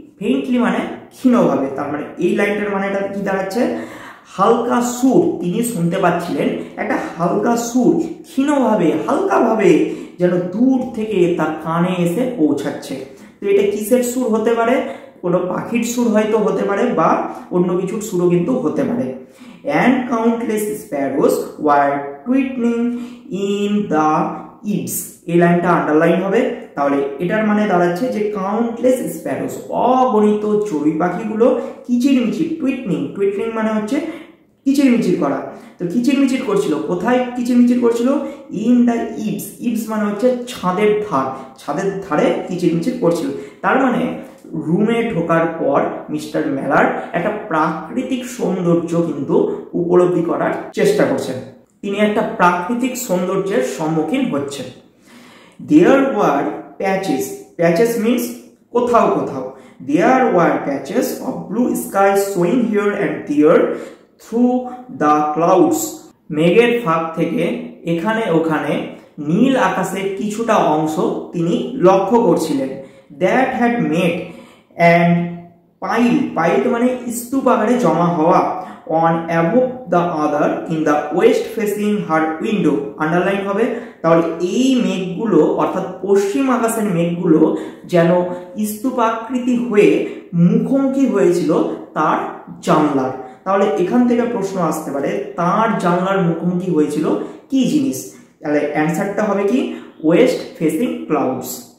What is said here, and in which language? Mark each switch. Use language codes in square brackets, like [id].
[bn] ফেইন্টলি মানে ক্ষীণভাবে, তার মানে এই লাইনটার মানেটা কি দাঁড়াচ্ছে, হালকা সুর তিনি শুনতে পাচ্ছিলেন, একটা হালকা সুর ক্ষীণভাবে হালকাভাবে যেন দূর থেকে তার কানে এসে পৌঁছাচ্ছে। তো এটা কিসের সুর হতে পারে, কোনো পাখির সুর হয়তো হতে পারে বা অন্য কিছুর সুরও কিন্তু হতে পারে। [en] and countless sparrows were twittering in the eaves, [bn] এই লাইনটা আন্ডারলাইন হবে। তাহলে এটার মানে দাঁড়াচ্ছে যে [en] countless sparrows, [bn] অগণিত চড়ুই পাখিগুলো কিচিরমিচির, টুইটনিং মানে হচ্ছে কিচিরমিচির করা। তো কিচিরমিচির করছিল, কোথায় কিচিরমিচির করছিল, [en] in the eaves [bn] মানে হচ্ছে ছাদের ধার, ছাদের ধারে কিচিরমিচির করছিল। তার মানে রুমে ঢোকার পর মিস্টার মেলার একটা প্রাকৃতিক সৌন্দর্য কিন্তু উপলব্ধি করার চেষ্টা করছেন, তিনি একটা প্রাকৃতিক সৌন্দর্যের সম্মুখীন হচ্ছেন। [en] There were patches means [bn] কোথাও কোথাও, [en] there were patches of blue sky showing here and there through the clouds, [bn] মেঘের ফাঁক থেকে এখানে ওখানে নীল আকাশের কিছুটা অংশ তিনি লক্ষ্য করছিলেন। [en] that had made and piled [bn] মানে স্তূপ আকারে জমা হওয়া, [en] on above the other in the west facing her window, [bn] underline হবে। তাহলে এই মেঘগুলো অর্থাৎ পশ্চিম আকাশের মেঘগুলো যেন স্তূপাকৃতি হয়ে মুখোমুখি হয়েছিল তার জানলার। তাহলে এখান থেকে প্রশ্ন আসতে পারে তার জানলার মুখোমুখি হয়েছিল কি জিনিস, তাহলে অ্যান্সারটা হবে কি [en] West facing clouds.